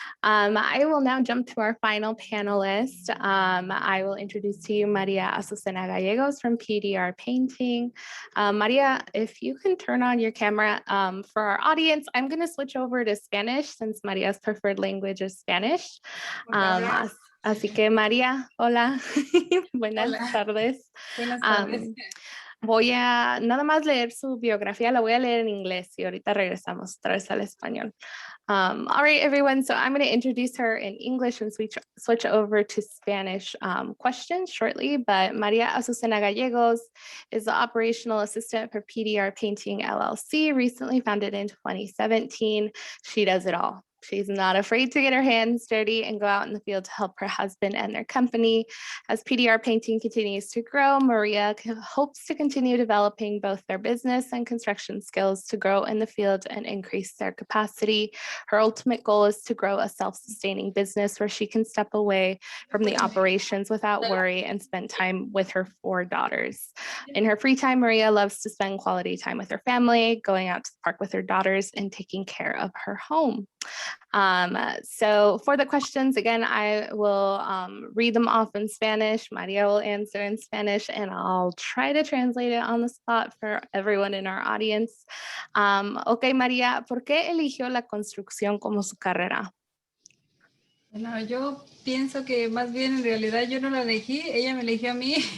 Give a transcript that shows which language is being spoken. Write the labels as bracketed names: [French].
[English] I will now jump to our final panelist. I will introduce to you Maria Azucena Gallegos from PDR Painting. Maria, if you can turn on your camera for our audience, I'm going to switch over to Spanish since Maria's preferred language is Spanish. [Spanish] Así que María, hola, buenas tardes. Buenas tardes. Voy a nada más leer su biografía, la voy a leer en inglés y ahorita regresamos otra vez al español. [English] All right, everyone, so I'm going to introduce her in English and switch over to Spanish questions shortly, but Maria Azucena Gallegos is the operational assistant for PDR Painting LLC, recently founded in 2017. She does it all. She's not afraid to get her hands dirty and go out in the field to help her husband and their company. As PDR Painting continues to grow, Maria hopes to continue developing both their business and construction skills to grow in the field and increase their capacity. Her ultimate goal is to grow a self-sustaining business where she can step away from the operations without worry and spend time with her 4 daughters. In her free time, Maria loves to spend quality time with her family, going out to the park with her daughters, and taking care of her home. So for the questions, again, I will read them off in Spanish. Maria will answer in Spanish, and I'll try to translate it on the spot for everyone in our audience. [Spanish] Ok, María, ¿por qué eligió la construcción como su carrera? Bueno, yo pienso que más bien en realidad yo no la elegí, ella me eligió a mí.